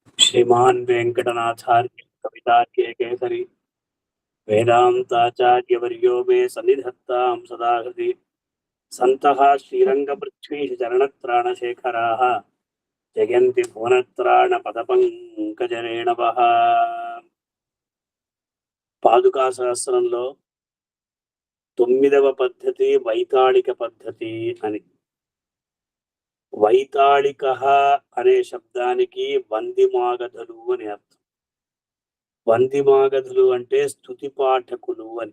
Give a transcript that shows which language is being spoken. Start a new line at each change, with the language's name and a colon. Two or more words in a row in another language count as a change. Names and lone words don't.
Sanskrit: श्रीमान् वेंकटनाथार्य कवितार्य केसरी वेदांताचार्यवर्यो मे सन्निधत्तां सदा हृदि सन्तः श्रीरङ्गपृथ्वीश चरणत्राणशेखराः जयन्ति भुवनत्राणपदपङ्कजरेणवः।
Telugu: పాదుకా సహస్రంలో 9వ పద్ధతి వైతాళిక పద్ధతి అని. వైతాళిక అనే శబ్దానికి వందిమాగధులు అని అర్థం. వందిమాగధులు అంటే స్తుతి పాఠకులు అని.